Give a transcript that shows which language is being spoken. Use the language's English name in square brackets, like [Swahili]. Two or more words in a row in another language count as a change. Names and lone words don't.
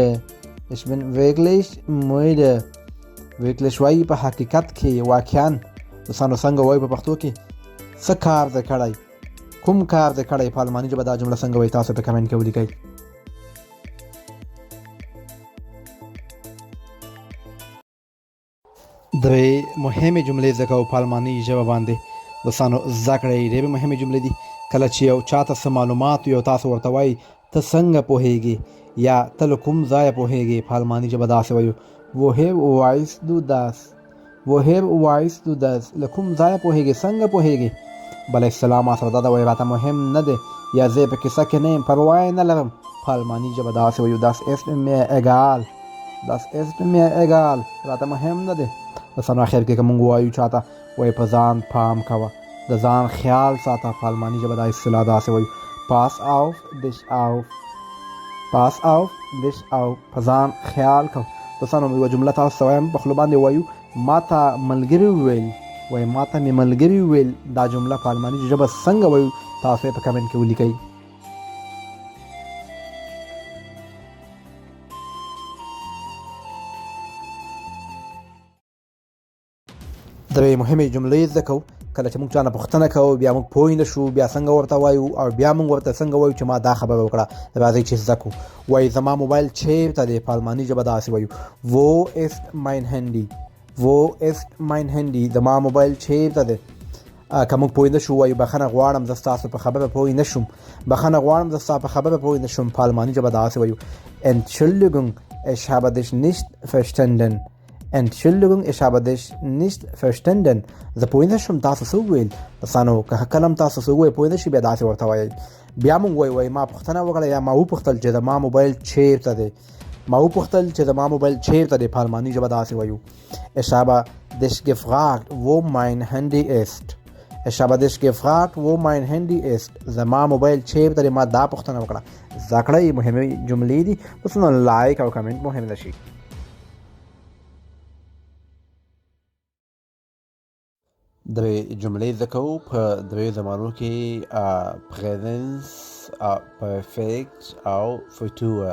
[German] Ich bin wirklich müde. wirklich [Pashto] وایي په حقیقت کې، واقعا. دوستانو څنګه وایي په پښتو کې څه کار دې کړی، کوم کار دې کړی، په الماني ژبه دا جمله څنګه وایي تاسو په کمنټ کې ولیکئ. درې مهمې جملې زده کوو په الماني ژبه باندې. دوستانو زده کړئ، ډېرې مهمې جملې دي. کله چې یو چاته څه معلومات وي او تاسو ورته وایي ته څنګه پوهېږې یا ته له کوم ځایه پوهېږې، په الماني ژبه داسې وایو [German] woher weißt du das. woher weißt du das. [Pashto] له کوم ځایه پوهېږې، څنګه پوهېږې. بله اصطلاح ما سره دا ده وایي راته مهم نه دی یا زه په کیسه کې نه یم، پروا یې نه لرم، په الماني ژبه داسې وایو [German] das ist mir egal. das ist mir egal. [Pashto] راته مهم نه دی. دوستانو اخر کې که موږ وایو چاته وایي په ځان پام کوه، د ځان خیال ساته، په الماني ژبه دا اصطلاح داسې وایو [German] pass auf dich auf. pass auf dich auf. [Pashto] په ځان خیال کوه. دوستانو یوه جمله تاسو ته وایم، په خوله باندې وایو ما ته ملګري وویل، وایي ما ته مې ملګري وویل. دا جمله په الماني ژبه څنګه وایو تاسو یې په کمنټ کې ولیکئ. درې مهمې جملې زده کوو. کله چې موږ چا نه پوښتنه کوو بیا موږ پوه نه شو، بیا څنګه ورته وایو او بیا موږ ورته څنګه وایو چې ما دا خبره وکړه. راځئ چې زده کړو. وایي زما موبایل چیرته دی، په الماني ژبه داسې وایو [German] wo ist mein Handy. wo ist mein Handy. [Pashto] زما موبایل چیرته دی. که موږ پوه نه شو وایو بخښنه غواړم زه ستاسو په خبره پوه نه شوم، بخښنه غواړم زه ستا په خبره پوه نه شوم، په الماني ژبه داسې وایو [German] Entschuldigung ich habe dich nicht verstanden. Entschuldigung ich habe dich nicht verstanden. [Pashto] زه پوه نه شوم تاسو څه وویل. دوستانو که کله هم تاسو څه ووایئ پوه نه شئ بیا داسې ورته وایئ. بیا موږ وایو ما پوښتنه وکړه یا ما وپوښتل چې زما موبایل چیرته دی، ما وپوښتل چې زما موبایل چیرته دی، په الماني ژبه داسې وایو [German] Ich habe dich gefragt wo mein Handy ist. Ich habe dich gefragt wo mein Handy ist. [Pashto] زما موبایل چیرته دی، ما دا پوښتنه وکړه. زده کړئ، مهمې جملې دي. دوستانو لایک او کمنټ مهم نه شي. درې جملې زده کوو په درې زمانو کې پریزنس، پرفیکټ او فوټوره.